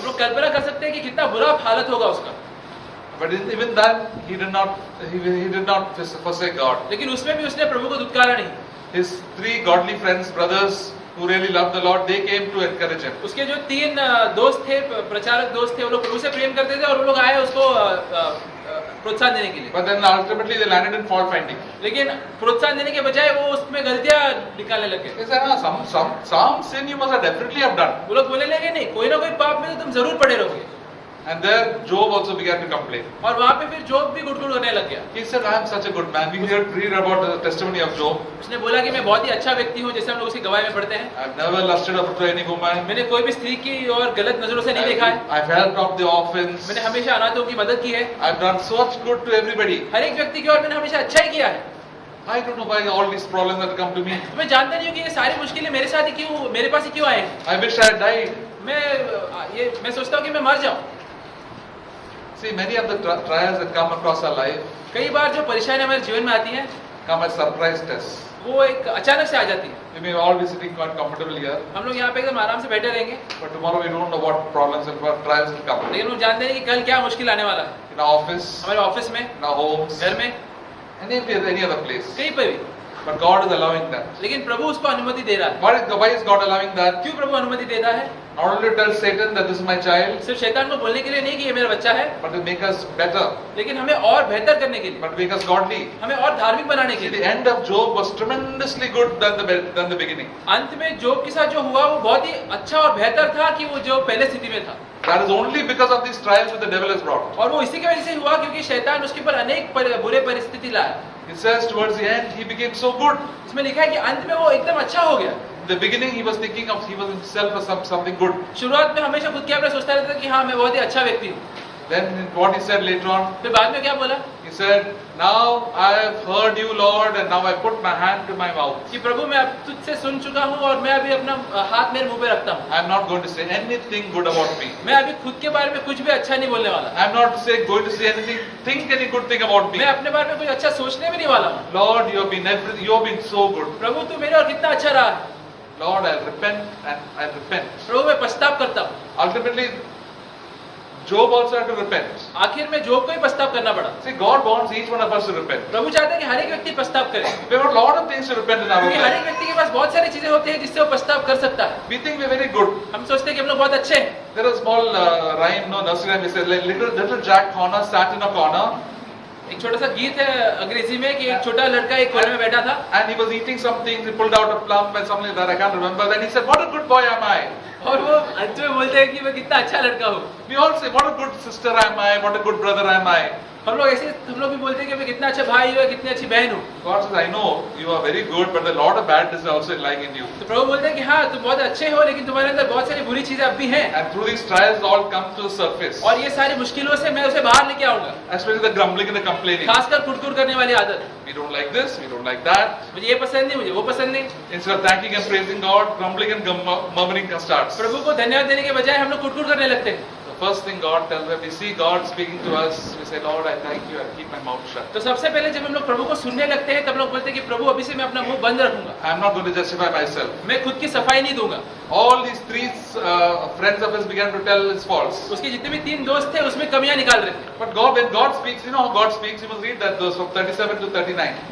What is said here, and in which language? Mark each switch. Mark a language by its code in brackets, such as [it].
[hi] हम लोग कल्पना कर सकते हैं कि कितना बुरा हालत होगा उसका। [en] But even then, he did not forsake God. [hi] लेकिन उसमें भी उसने प्रभु को दुत्कारा नहीं। [en] His 3 godly friends, brothers, who really loved the Lord, they came to encourage him. [hi] उसके जो 3 दोस्त थे, प्रचारक दोस्त थे, वो लोग प्रभु से प्रेम करते थे और वो लोग आए उसको प्रोत्साहन देने के लिए। [en] But then ultimately they landed in fault finding. [hi] लेकिन प्रोत्साहन देने के बजाय वो उसमें गलतियां निकालने लगे। [en] They said, some sin you must have definitely have done. [hi] वो लोग बोलने लगे नहीं, कोई ना कोई पाप में तो तुम जरूर पड़े रहोगे। [en] And there Job also began to complain. [hi] और वहाँ पे फिर जोब भी गुड़गुड़ करने लग गया। [en] He said, I am such a good man. We read about the testimony of Job. [hi] उसने बोला कि मैं बहुत ही अच्छा व्यक्ति हूँ, जैसे हम लोग उसकी गवाही में पढ़ते हैं। [en] I've never lusted after any woman. [hi] मैंने कोई भी स्त्री की और गलत नजरों से नहीं देखा है। [en] I've helped out the orphans. [hi] मैंने हमेशा अनाथों की मदद की है। [en] I've done so much good to everybody. [hi] हर एक व्यक्ति की ओर मैंने हमेशा अच्छा ही किया है। [en] I don't know why all these problems that come to me. [hi] मैं जानता नहीं हूँ कि ये सारी मुश्किलें मेरे साथ ही क्यों, मेरे पास ही क्यों आए। [en] I wish I had died. [hi] मैं सोचता हूँ कि मैं मर जाऊँ। [en] See, many of the trials that come across our life [hi] कई बार जो परेशानियां हमारे जीवन में आती हैं, [en] come as surprise tests. [hi] वो एक अचानक से आ जाती है। [en] We may all be sitting quite comfortable here, [hi] हम लोग यहाँ पे एकदम आराम से बैठे रहेंगे, [en] but tomorrow we don't know what problems and what trials will come. [hi] लेकिन हम जानते हैं कि कल क्या मुश्किल आने वाला है। [en] In our office, [hi] हमारे ऑफिस में, [en] in our homes, [hi] घर में, [en] any other place. [hi] कहीं पर भी। [en] But God is allowing that. [hi] लेकिन प्रभु उसको अनुमति दे रहा है। [en] Why is God allowing that? [hi] क्यों प्रभु अनुमति देता है? [en] Not only to tell Satan that this is my child, [hi] सिर्फ शैतान को बोलने के लिए नहीं कि ये मेरा बच्चा है, [en] but to make us better, [hi] लेकिन हमें और बेहतर करने के लिए, [en] but to make us godly. [hi] हमें और धार्मिक बनाने के [en] See, [hi] लिए। [en] the end of Job was tremendously good than the beginning. [hi] अंत में जोब के साथ जो हुआ वो बहुत ही अच्छा और बेहतर था कि वो जो पहले स्थिति में था। [en] That is only because of these trials that the devil has brought. [hi] और वो इसी की वजह से हुआ क्योंकि शैतान उसके ऊपर अनेक बुरे परिस्थिति लाया। [en] It says towards the end he became so good. [hi] इसमें लिखा है कि अंत में वो एकदम अच्छा हो गया। [en] In the beginning he was thinking of himself as something good. [hi] शुरुआत में हमेशा खुद के बारे में सोचता रहता था कि हाँ मैं बहुत ही अच्छा व्यक्ति हूँ। [en] Then what he said later on, [hi] फिर बाद में क्या बोला? [en] he said, now I have heard you Lord and now I put my hand to my mouth. [hi] कि प्रभु मैं अब तुझसे सुन चुका हूँ और मैं अभी अपना हाथ मेरे मुंह पे रखता हूँ। [en] I am not going to say anything good about me. [hi] मैं अभी खुद के बारे में कुछ भी अच्छा नहीं बोलने वाला। [en] I am not going to say think any good thing about me. [hi] मैं अपने बारे में कुछ अच्छा सोचने भी नहीं वाला हूँ। [en] Lord, you have been so good. [hi] प्रभु तू मेरे और कितना अच्छा रहा है। [en] Lord, I'll repent and I'll repent. [hi] प्रभु मैं पछताव करता हूँ। [en] Ultimately, Job also had to repent. [hi] आखिर में जोब को ही पछताव करना पड़ा। [en] See, God wants each one of us to repent. [hi] प्रभु चाहते हैं कि हर एक व्यक्ति पछताव करे। [en] We have a lot of things to repent in our [hi] क्योंकि हर एक [en] life. [hi] व्यक्ति के पास बहुत सारी चीजें होती हैं जिससे वो पछताव कर सकता है। [en] We think we're very good. [hi] हम सोचते हैं कि हम लोग बहुत अच्छे हैं। [en] There is a small rhyme, nursery rhyme. It says, like little Jack Horner sat in a corner [hi] एक छोटा सा गीत है अंग्रेजी में कि एक छोटा लड़का एक कोने में बैठा था [en] and he was eating something. He pulled out a plum and something like that. I can't remember. Then he said, "What a good boy am I." [hi] और वो अंत में बोलते हैं कि मैं कितना अच्छा लड़का हूँ। [en] We all say, "What a good sister am I? What a good brother am I?" [hi] हम लोग भी बोलते हैं कि मैं कितना अच्छा भाई हूँ, कितनी अच्छी बहन हूँ। [en] God says, "I know you are very good, but there are a lot of badness also lying in you." [hi] तो प्रभु बोलते हैं कि हाँ तुम बहुत अच्छे हो लेकिन तुम्हारे अंदर बहुत सारी बुरी चीजें अब भी हैं। [en] And through these trials, all come to the surface. [hi] और ये सारी मुश्किलों से मैं उसे बाहर लेके आऊंगा। [en] Especially the grumbling and the complaining. [hi] खासकर कुड़कुड़ करने वाली आदत। [en] We don't like this. We don't like that. [hi] मुझे ये पसंद नहीं, मुझे वो पसंद नहीं। [en] Instead of thanking and praising God, grumbling and murmuring starts. [hi] प्रभु को धन्यवाद देने के बजाय हम लोग कुड़कुड़ करने लगते हैं। [en] The first thing God tells us, we see God speaking to us, we say, Lord, I thank you, I keep my mouth shut. [hi] तो सबसे पहले जब हम लोग प्रभु को सुनने लगते हैं तब लोग बोलते हैं कि प्रभु अभी से मैं अपना मुंह बंद रखूंगा। [en] I am not going to justify myself. [hi] मैं खुद की सफाई नहीं दूंगा। [en] All these three friends of his began to tell his faults. [hi] उसके जितने भी 3 दोस्त थे उसमें कमियां निकाल रहे थे। [en] But God, when God speaks, you know how God speaks, you must read that verse from 37 to 39.